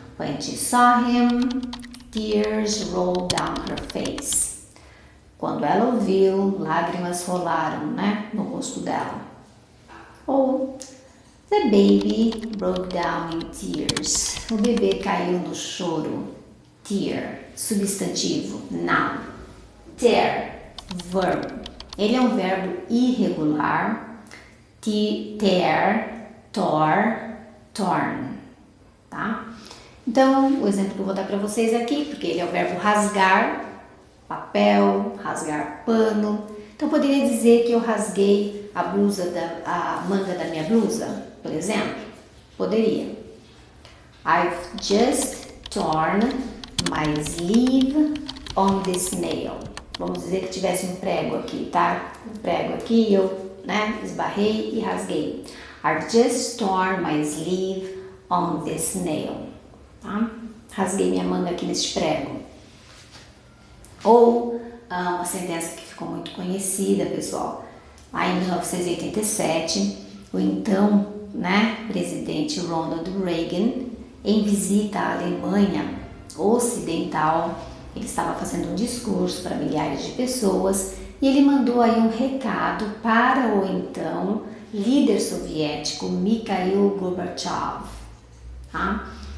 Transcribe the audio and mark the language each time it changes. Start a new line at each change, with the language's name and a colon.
English: When she saw him, tears rolled down her face.
Portuguese: Quando ela ouviu, lágrimas rolaram, né, no rosto dela. Ou
English: the baby broke down in tears.
Portuguese: O bebê caiu no choro. Tear, substantivo, noun. Tear, verbo. Ele é um verbo irregular.
English: Tear, tore, torn.
Portuguese: Tá? Então, o exemplo que eu vou dar para vocês aqui, porque ele é o verbo rasgar papel, rasgar pano. Então, eu poderia dizer que eu rasguei a manga da minha blusa, por exemplo? Poderia.
English: I've just torn my sleeve on this nail.
Portuguese: Vamos dizer que tivesse um prego aqui, tá? Um prego aqui, eu, esbarrei e rasguei.
English: I've just torn my sleeve on this nail.
Portuguese: Tá? rasguei minha manga aqui neste prego. Ou uma sentença que ficou muito conhecida, pessoal, lá em 1987, o então, presidente Ronald Reagan, em visita à Alemanha Ocidental, ele estava fazendo um discurso para milhares de pessoas e ele mandou aí um recado para o então líder soviético Mikhail Gorbachev, tá?